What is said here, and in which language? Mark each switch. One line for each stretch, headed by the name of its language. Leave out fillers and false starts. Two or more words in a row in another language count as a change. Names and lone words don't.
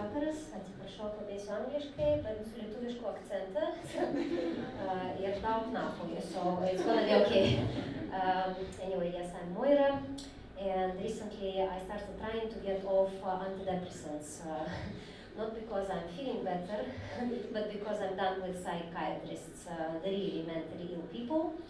Lithuanian: vakaras, atsiprašau, kalbėsiu angliškai, bet su lietuvišku akcentu ir daug nafoju,
English: so it's gonna be okay. Anyway, yes, I'm Moira, and recently I started trying to get off antidepressants. Not because I'm feeling better, but because I'm done with psychiatrists, the really mentally ill people.